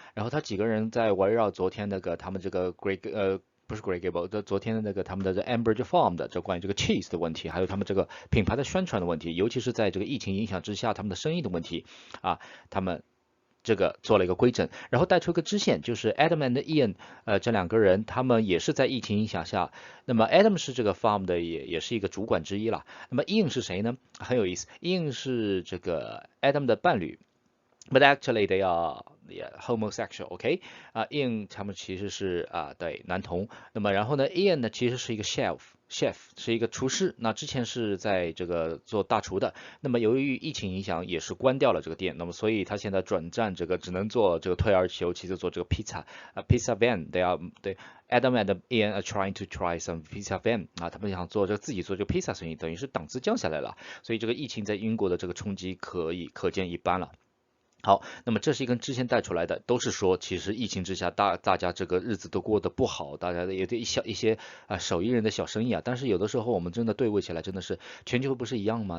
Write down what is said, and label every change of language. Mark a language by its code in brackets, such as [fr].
[zh] 然后他几个人在围绕昨天那个他们这个不是 Grey Gable， 昨天的那个他们的这 Ambridge Farm 的这关于这个 cheese 的问题，还有他们这个品牌的宣传的问题，尤其是在这个疫情影响之下他们的生意的问题啊，他们这个做了一个规整，然后带出一个支线，就是 Adam and Ian 这两个人他们也是在疫情影响下，那么 Adam 是这个 farm 的也是一个主管之一了，那么 Ian 是谁呢？很有意思， Ian 是这个 Adam 的伴侣。 [en] But actually they are homosexual, OK？ [zh] Ian 他们其实是对男同。那么然后呢 ，Ian 呢其实是一个 chef 是一个厨师。那之前是在这个做大厨的。那么由于疫情影响，也是关掉了这个店。那么所以他现在转战这个只能做这个退而求其次做这个 pizza van。对 [en] Adam and Ian are trying to try some pizza van [zh] 啊，他们想做自己做这个 pizza 生意，等于是档次降下来了。所以这个疫情在英国的这个冲击可见一斑了。好，那么这是一根支线带出来的，都是说其实疫情之下大家这个日子都过得不好，大家也对一些手艺人的小生意啊，但是有的时候我们真的对位起来真的是全球不是一样吗？